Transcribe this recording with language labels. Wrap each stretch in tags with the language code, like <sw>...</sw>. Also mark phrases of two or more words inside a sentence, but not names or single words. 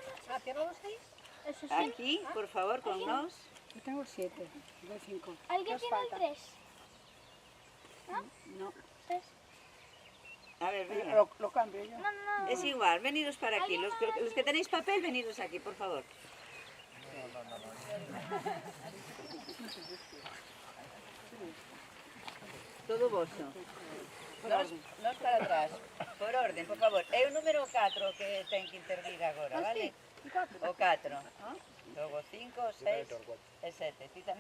<es>Aquí, por favor, con nos. Yo tengo 7, doy 5. ¿Alguien tiene el 3? No. 3. A ver, venga. Lo cambio yo. No. Es igual, venidos para aquí. Los que tenéis papel, venidos aquí, por favor.</es> <gl>Todo voso.</gl> <es>Nos para atrás. Por orden, por favor.</es> <gl>É o número 4 que ten que intervir agora, vale? O 4. Logo 5, 6 e 7. Ti tamén.</gl>